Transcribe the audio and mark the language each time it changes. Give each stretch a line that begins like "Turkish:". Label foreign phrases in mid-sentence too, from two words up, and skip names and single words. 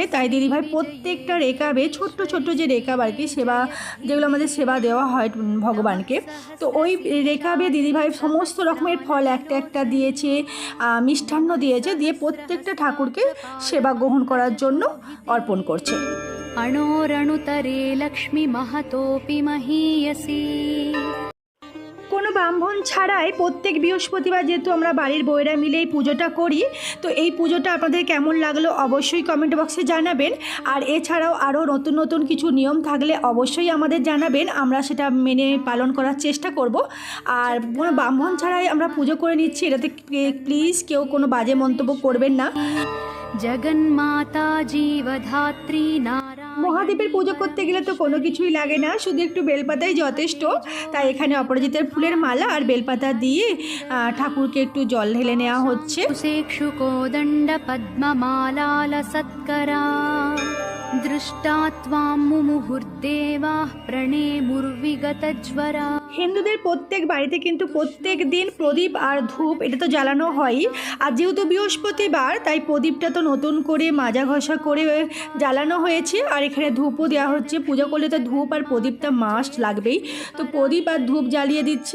Bangla: তাই দিদিভাই প্রত্যেকটা রেকাবে, ছোট্ট ছোট্ট যে রেকাব আর কি, সেবা যেগুলো আমাদের সেবা দেওয়া হয় ভগবানকে, তো ওই রেকাবে দিদিভাই সমস্ত রকমের ফল একটা একটা দিয়েছে, মিষ্টান্ন দিয়েছে, দিয়ে প্রত্যেকটা ঠাকুরকে সেবা গ্রহণ করার জন্য অর্পণ করছে।
Sanskrit: अणोरणुतरे लक्ष्मी महतोऽपि महीयसी।
Bangla: কোনো ব্রাহ্মণ ছাড়াই প্রত্যেক বৃহস্পতিবার যেহেতু আমরা বাড়ির বউয়েরা মিলে এই পুজোটা করি, তো এই পুজোটা আপনাদের কেমন লাগলো অবশ্যই
English: comment box
Bangla: জানাবেন। আর এছাড়াও আরও নতুন নতুন কিছু নিয়ম থাকলে অবশ্যই আমাদের জানাবেন, আমরা সেটা মেনে পালন করার চেষ্টা করব। আর কোনো ব্রাহ্মণ ছাড়াই আমরা পুজো করে নিচ্ছি, এটাতে প্লিজ কেউ কোনো বাজে মন্তব্য করবেন না।
Sanskrit: जगन्माता जीवधात्री नारायणी।
Bangla: মহাদেবের পুজো করতে গেলে তো কোনো কিছুই লাগে না, শুধু একটু বেলপাতাই যথেষ্ট। তাই এখানে অপরাজিতার ফুলের মালা আর বেলপাতা দিয়ে ঠাকুরকে একটু জল ঢেলে নেওয়া হচ্ছে।
Sanskrit: कुशेक्षुकोदण्ड पद्ममालालसत्करा दृष्टा त्वां मुमुहुर्देवाः प्रणेमुर्विगतज्वरा।
Bangla: হিন্দুদের প্রত্যেক বাড়িতে কিন্তু প্রত্যেক দিন প্রদীপ আর ধূপ এটা তো জ্বালানো হয়ই। আর যেহেতু বৃহস্পতিবার তাই প্রদীপটা তো নতুন করে মাজা ঘষা করে জ্বালানো হয়েছে, আর এখানে ধূপও দেওয়া হচ্ছে। পুজো করলে তো ধূপ আর প্রদীপটা মাস্ট লাগবেই, তো প্রদীপ আর ধূপ জ্বালিয়ে দিচ্ছি।